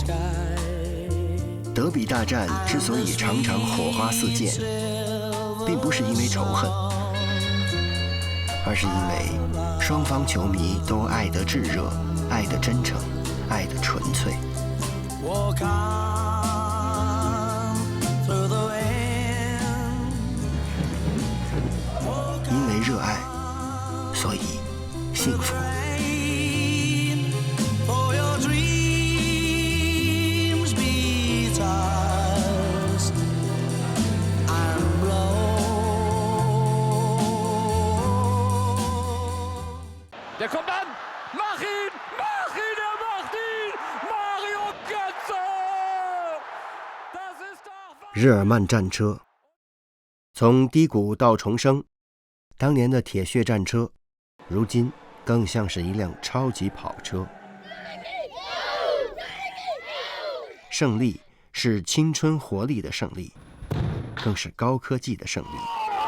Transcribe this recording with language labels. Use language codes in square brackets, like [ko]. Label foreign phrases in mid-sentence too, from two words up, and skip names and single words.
[zh] 德比大战之所以常常火花四溅，并不是因为仇恨，而是因为双方球迷都爱得炙热，爱得真诚，爱得纯粹。因为热爱，所以幸福。 [de] Der kommt an! Mach ihn! Mach ihn! Er macht ihn! Mario Götze! Das ist doch... [zh] 日耳曼战车，从低谷到重生，当年的铁血战车，如今更像是一辆超级跑车。胜利是青春活力的胜利，更是高科技的胜利。